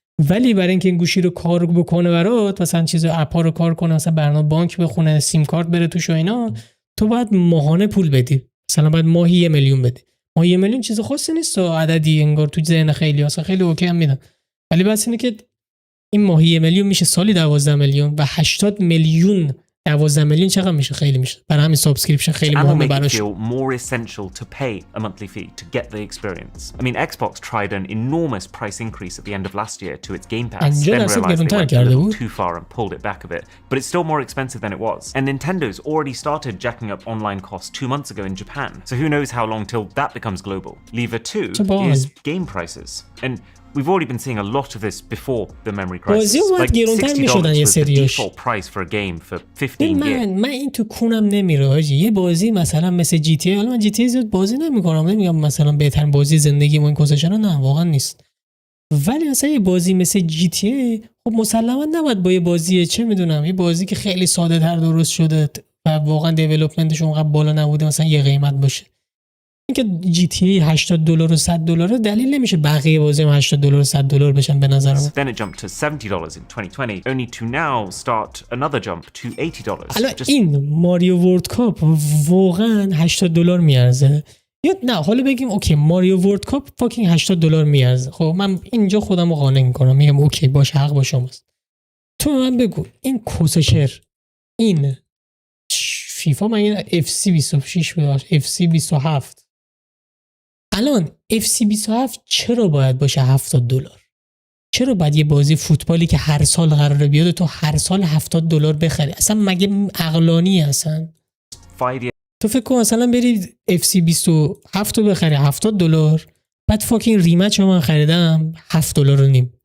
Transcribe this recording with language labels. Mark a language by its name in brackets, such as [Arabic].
[Persian] ولی برای اینکه این گوشی رو کار بکنه برات، مثلا چیز اپا رو کار کنه، مثلا برنامه بانک بخونه، سیم کارت بره توش و اینا، تو باید ماهانه پول بدی. مثلا باید ماهی 1 میلیون بدی. ماهی 1 میلیون چیز خاصی نیست، عددی انگار تو ذهن خیلی اصلا خیلی اوکی هم میدن. ولی بس اینه که این ماهی 1 میلیون میشه سالی 12 میلیون و 80 میلیون 12 میلیون چقدر میشه؟ خیلی میشه. برای همین سابسکریپشن خیلی مهمه براش. [English] more essential to pay a monthly fee to get the experience. I mean, Xbox tried an enormous price increase at the end of last year to its Game Pass, then realized they went a little too far and pulled it back a bit. But it's still more expensive than it was. And Nintendo's already started jacking up online costs 2 months ago in Japan. So who knows how long till that becomes global. Lever 2 is game prices. And we've already been seeing a lot of this before the memory crisis. Like $60 was the default price for a game for 15 years. [Persian] من این تو کونم نمیره حاجی. یه بازی مثلا مثل جی تی ای، حالا من جی تی ای زیاد بازی نمیکنم، نمیگم مثلا بهترین بازی زندگیمو این کوسشن، نه واقعا نیست. ولی مثلا یه بازی مثل جی تی ای خب مسلما نباید با یه بازی چه میدونم یه بازی که خیلی ساده تر درست شده و واقعا دیولپمنتش اونقدر بالا نبوده مثلا یه قیمت باشه. اینکه جی تی ای $80 و $100 دلیل نمیشه بقیه بازی هم $80 و $100 بشن به نظر من. [English] Then it jumped to $70 in 2020 only to now start another jump to $80. [Persian] حالا این ماریو ورلد کاپ واقعا $80 میارزه یا نه؟ حالا بگیم اوکی ماریو ورلد کاپ فاکینگ $80 میارزه. خب من اینجا خودم رو قانع میکنم، میگم اوکی باشه، حق با شماست. تو من بگو این کوسشر، این فیفا مگه اف سی 26 بود، اف سی 27 الان FC27 چرا باید باشه $70؟ چرا باید یه بازی فوتبالی که هر سال قراره بیاد تو هر سال $70 بخری؟ اصلا مگه عقلانی اصلا؟ تو فکر کن مثلا بری FC27 رو بخری $70، بعد فاکین ریمچ رو من خریدم $7.5.